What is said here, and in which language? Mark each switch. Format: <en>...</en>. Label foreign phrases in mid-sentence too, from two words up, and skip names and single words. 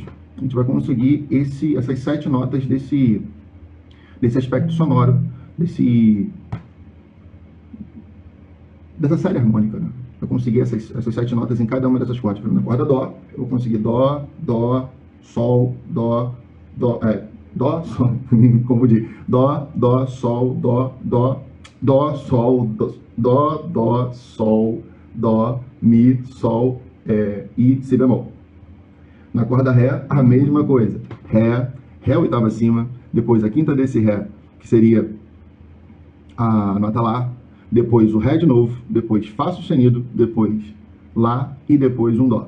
<pt>A gente vai conseguir essas 7 notas desse aspecto sonoro, dessa série harmônica, né? Eu consegui essas 7 notas em cada uma dessas cordas. Na corda Dó, eu vou conseguir Dó, Dó, Sol, Dó, Dó, Sol, me confundi. Dó, Dó, Sol, Dó, Dó, Dó, Sol, Dó, Sol, Dó, Mi, Sol e Si bemol. Na corda Ré, a mesma coisa. Ré oitava acima, depois a quinta desse Ré, que seria a nota Lá, depois o Ré de novo, depois Fá sustenido, depois Lá e depois um Dó.</pt>